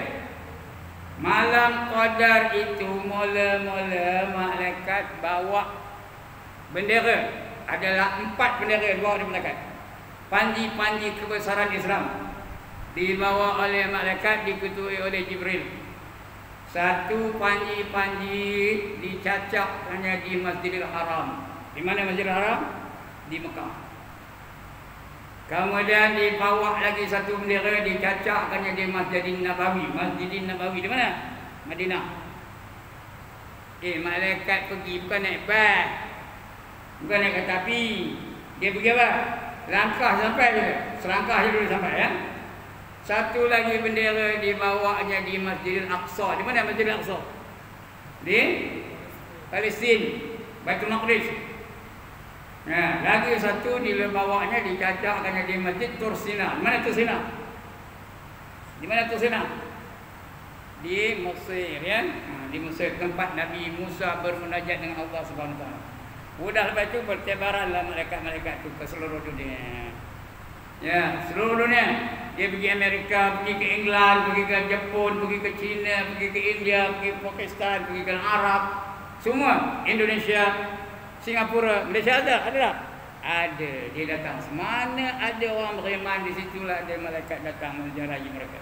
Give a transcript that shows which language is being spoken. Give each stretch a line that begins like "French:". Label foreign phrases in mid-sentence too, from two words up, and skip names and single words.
Malay: Malam Qadar itu mula-mula malaikat bawa bendera. Adalah 4 bendera dibawa oleh malaikat. Panji-panji kebesaran Islam dibawa oleh malaikat, diketuai oleh Jibril. Satu panji-panji dicacak hanya di Masjidil Haram. Di mana Masjidil Haram? Di Mekah. Kemudian dibawa lagi satu bendera dicacak hanya di Masjidin Nabawi. Masjidin Nabawi di mana? Madinah. Malaikat pergi bukan naik bas, bukan naik kereta api. Dia pergi apa? Langkah sampai je. Selangkah je dulu sampai ya. Satu lagi bendera dibawanya di Masjidil Aqsa. Di mana Masjidil Aqsa? Di Palestin, Baitul Maqdis. Lagi satu dibawanya dicacakkannya di Masjid Tur Sina. Di mana Tur Sina? Di mana Tur Sina? Di Mesir ya. Di Mesir tempat Nabi Musa bermunajat dengan Allah
Arabic: سبحانه وتعالى.
Malay: Sudah lepas itu bertebaranlah malaikat-malaikat itu ke seluruh dunia. Ya, seluruh dunia. Dia pergi Amerika, pergi ke England, pergi ke Jepun, pergi ke China, pergi ke India, pergi ke Pakistan, pergi ke Arab. Semua Indonesia, Singapura, Malaysia ada tak? Ada, dia datang. Semana ada orang beriman di situlah ada malaikat datang menziarahi mereka.